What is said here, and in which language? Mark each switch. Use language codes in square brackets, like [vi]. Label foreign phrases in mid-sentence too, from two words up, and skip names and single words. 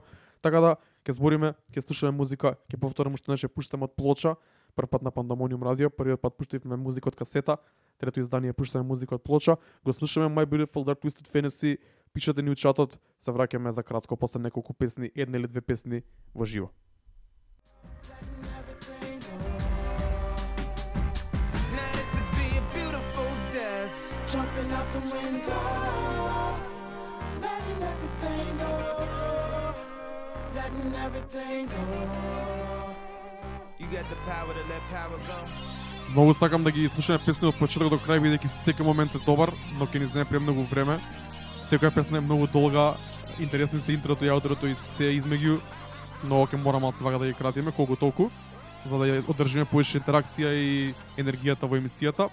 [mk] Така да ќе збориме, ќе слушаме музика, ќе повторам уште неше пуштаме од плоча. Прв пат на Пандамониум радио, првиот пат пуштивме музика од касета, трето издание пуштаме музика од плоча. Го слушаме My Beautiful Dark Twisted Fantasy, пишете ни у чатот, се враќаме за кратко после неколку песни, една или две песни во живо. [en] Now this would be a beautiful death. Jumping out the window, letting everything go, letting everything go. You got the power to let power go. [mk] Многу сакам да ги слушаме песни од почеток до крај, бидејќи секој момент е добар, но ќе ни земе премногу време. Секоја песна е многу долга, интересни се интрото и аутрото и се измеѓу, но ќе мора малку вака да ги кратиме колку толку, за да ја одржиме поише интеракција и енергијата во емисијата.